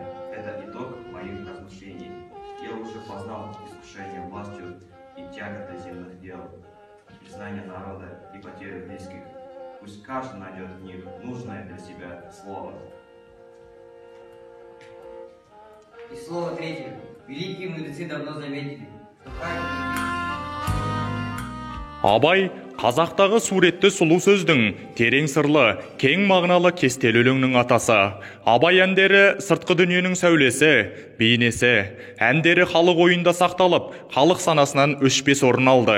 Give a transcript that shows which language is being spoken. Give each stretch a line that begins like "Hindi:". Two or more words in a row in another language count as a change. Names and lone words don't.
Russian: Это итог моих размышлений. Я уже познал искушение властью и тяготы земных дел, признание народа и потерю близких. Пусть каждый найдет в них нужное для себя слово. И слово третье. Великие мудрецы давно заметили, что правильно.
Kazakh: Абай қазақтағы суретті сұлу сөздің, терең сырлы, кең мағыналы кестелі өлеңнің атасы. Абай әндері сыртқы дүниенің сәулесі, бейнесі. Әндері халық ойында сақталып, халық санасынан өшпес орын алды.